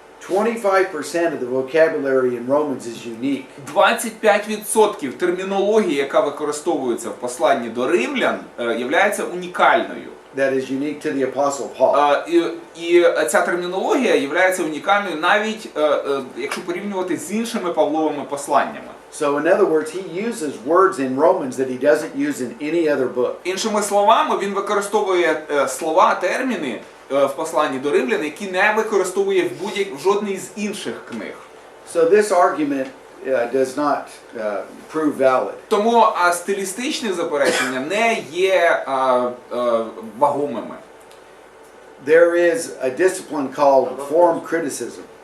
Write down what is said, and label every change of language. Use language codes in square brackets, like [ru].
[en] 25% of the vocabulary in Romans is unique. [uk] 25% термінології, яка використовується в посланні до римлян, є унікальною. [en] That is unique to the Apostle Paul. [uk] І ця термінологія є унікальною навіть, якщо порівнювати з іншими Павловими посланнями. [en] So in other words, he uses words in Romans that he doesn't use in any other book. [uk] Іншими словами, він використовує слова, терміни в посланні до римлян, які не використовує в жодній з інших книг. [en] So this argument does not prove valid. [uk] Тому стилістичні заперечення не є вагомими. [en] There is a discipline called form criticism.